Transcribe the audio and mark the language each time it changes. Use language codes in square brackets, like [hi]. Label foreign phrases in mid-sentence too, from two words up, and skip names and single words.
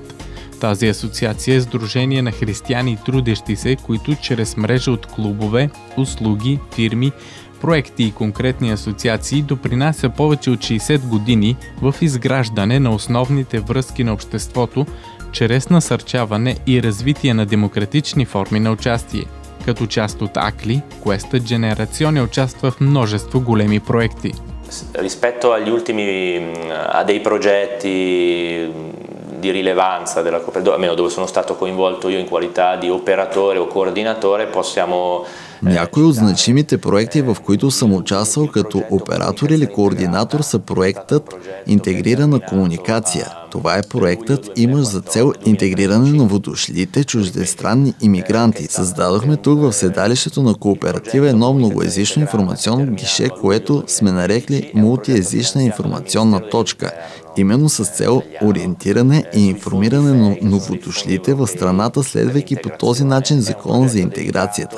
[bg] Тази асоциация е сдружение на християни и трудещи се, които чрез мрежа от клубове, услуги, фирми, проекти и конкретни асоциации допринася повече от 60 години в изграждане на основните връзки на обществото чрез насърчаване и развитие на демократични форми на участие. Като част от АКЛИ, Questa Generazione участва в множество големи проекти. [it] Rispetto agli ultimi a dei progetti di rilevanza della cooperativa, almeno dove sono stato coinvolto io in qualità di operatore o coordinatore, possiamo [bg] Някои от значимите проекти, в които съм участвал като оператор или координатор, са проектът Интегрирана комуникация. Това е проектът, имащ за цел интегриране на новодошлите чуждестранни имигранти. Създадохме тук в седалището на кооператива едно многоезично информационно гише, което сме нарекли мултиезична информационна точка, именно с цел ориентиране и информиране на новодошлите в страната, следвайки по този начин закона за интеграцията.